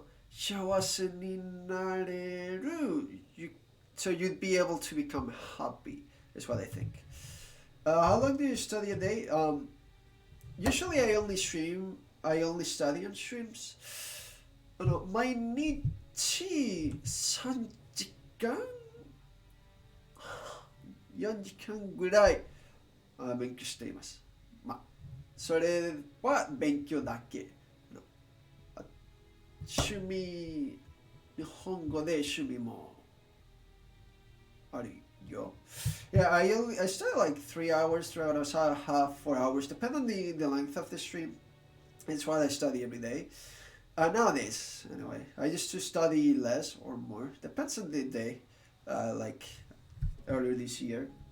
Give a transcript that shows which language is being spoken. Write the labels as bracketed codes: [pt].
[ja] 幸せになれる [en] so you'd be able to become happy is what I think. How long do you study a day? Usually I only study on streams. [ja] 毎日3時間4時間ぐらい勉強しています。まあそれは勉強だけ。趣味、日本語で趣味もあるよ。 [en] Yeah, I study like 3 hours, 3 hours, half, 4 hours, depending on the length of the stream. It's what I study every day. Nowadays, anyway, I used to study less or more. Depends on the day, like earlier this year.